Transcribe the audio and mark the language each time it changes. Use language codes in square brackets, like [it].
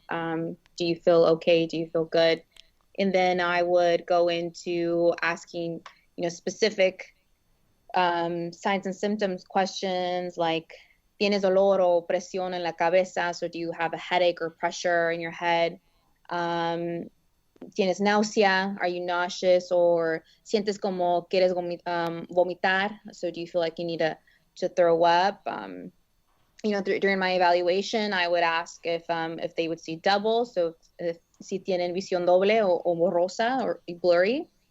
[en] Do you feel okay? Do you feel good? And then I would go into asking, specific signs and symptoms questions like, [es] ¿Tienes dolor o presión en la cabeza? [en] So do you have a headache or pressure in your head? Um, [es] ¿Tienes náusea? [en] Are you nauseous? [es] Or sientes como quieres vomitar? [en] So do you feel like you need to throw up? During my evaluation, I would ask if they would see double. So if [es] si tienen visión doble o borrosa [en] or blurry.